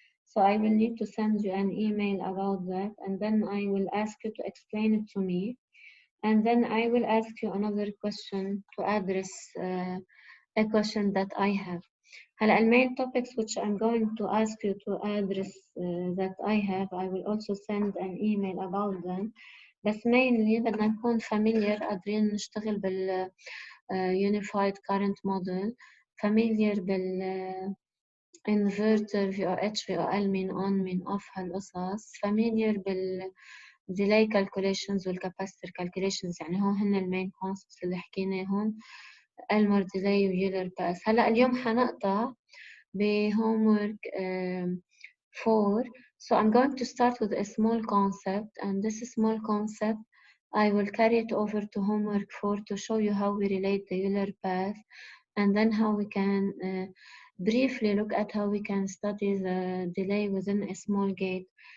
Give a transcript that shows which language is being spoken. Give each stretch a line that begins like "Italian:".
English: So I will need to send you an email about that, and then I will ask you to explain it to me. And then I will ask you another question to address a question that I have. هلا main topics which I'm going to ask you to address that I have, I will also send an email about them.
Arabic: بس mainly بدنا نكون familiar، قادرين نشتغل بال unified current model، familiar بال inverter VOH VOL مين on مين off هالقصص، familiar بال
English: delay calculations
Arabic: والcapacitor calculations، يعني هو هن المين concepts اللي حكيناهم، Elmore delay ويولر باس. هلا اليوم حنقطع ب homework 4.
English: So I'm going to start with a small concept, and this small concept I will carry it over to homework 4 to show you how we relate the Euler path, and then how we can briefly look at how we can study the delay within a small gate.